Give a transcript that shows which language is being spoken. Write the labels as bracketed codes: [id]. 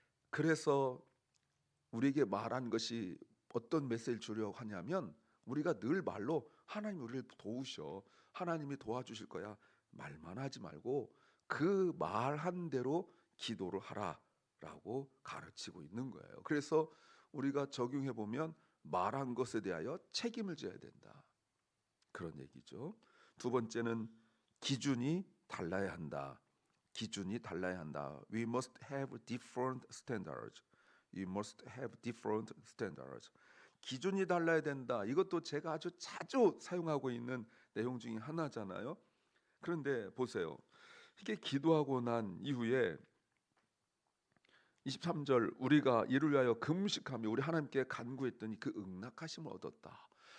[ko] 그래서 우리에게 말한 것이 어떤 메시지를 주려고 하냐면 우리가 늘 말로 하나님 우리를 도우셔, 하나님이 도와주실 거야 말만 하지 말고 그 말한 대로 기도를 하라라고 가르치고 있는 거예요. 그래서 우리가 적용해 보면 말한 것에 대하여 책임을 져야 된다. 그런 얘기죠. 두 번째는 기준이 달라야 한다. 기준이 달라야 한다. [en] We must have different standards. You must have different standards. [ko] 기준이 달라야 된다. 이것도 제가 아주 자주 사용하고 있는 내용 중에 하나잖아요. 그런데 보세요. 이게 기도하고 난 이후에 23절 우리가 이를 위하여 금식하며 우리 하나님께 간구했더니 그 응낙하심을 얻었다.